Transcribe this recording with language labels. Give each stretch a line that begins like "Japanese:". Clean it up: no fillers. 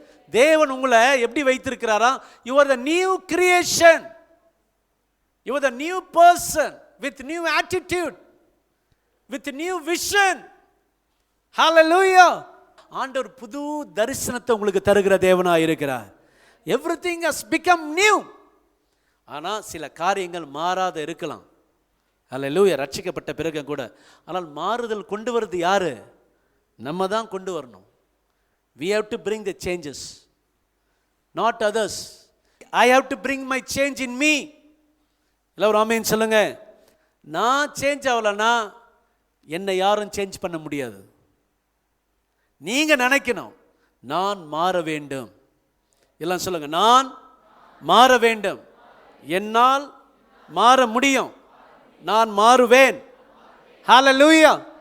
Tamil: தேவன் உங்களை எப்படி வைத்திருக்கிறாரா?
English: You are the new creation, you are the new person with new attitude, with new vision. Hallelujah.
Tamil: ஆண்டவர் புது தரிசனத்தை உங்களுக்கு தருகிற தேவனாக இருக்கிறார்.
English: Everything has become new.
Tamil: ஆனால் சில காரியங்கள் மாறாத இருக்கலாம். ஹல்லேலூயா. ரட்சிக்கப்பட்ட பிறகு கூட. ஆனால் மாறுதல் கொண்டு வருது யாரு? நம்ம தான் கொண்டு வரணும்.
English: we have to bring the changes, not others. I have to bring my change in me.
Tamil: எல்லோரும் ஆமென் சொல்லுங்க. நான் சேஞ்ச் ஆகலன்னா என்னை யாரும் சேஞ்ச் பண்ண முடியாது. நீங்க நினைக்கணும் நான் மாற வேண்டும். எல்லாம் சொல்லுங்க, நான் மாற வேண்டும். என்னால் மாற முடியும். நான் மாறுவேன். ஹல்லேலூயா.